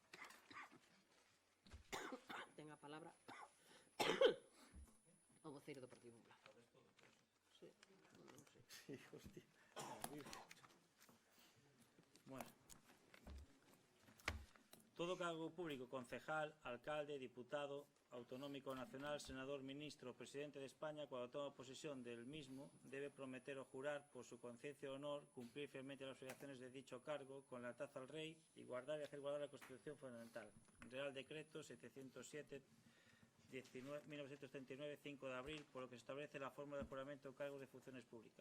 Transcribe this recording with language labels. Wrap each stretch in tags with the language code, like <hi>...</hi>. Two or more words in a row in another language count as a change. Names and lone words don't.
<gl>Ten a palabra o voceiro do Partido Popular. Sí, non sei.</gl> <es>Sí, hostia. Bueno. Todo cargo público, concejal, alcalde, diputado, autonómico nacional, senador, ministro o presidente de España, cuando toma posesión del mismo, debe prometer o jurar por su conciencia y honor cumplir fielmente las obligaciones de dicho cargo con lealtad al rey y guardar y hacer guardar la Constitución fundamental. Real Decreto 707 1939, 5 de abril, por lo que se establece la forma de juramento de cargos de funciones públicas.</es>